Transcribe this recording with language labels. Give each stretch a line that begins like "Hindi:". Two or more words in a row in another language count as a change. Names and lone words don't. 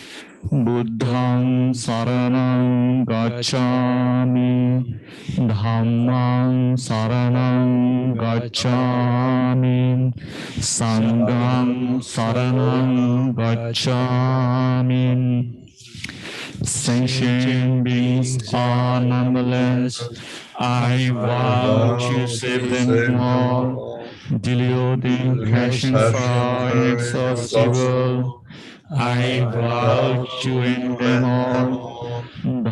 Pali: Buddhang saranang gacchami, Dhammang saranang gacchami, Sanghang saranang gacchami.
English: Sentient beings are numberless. I vow to save them all. Diluting passion fire inexhaustible, I vow to end them all.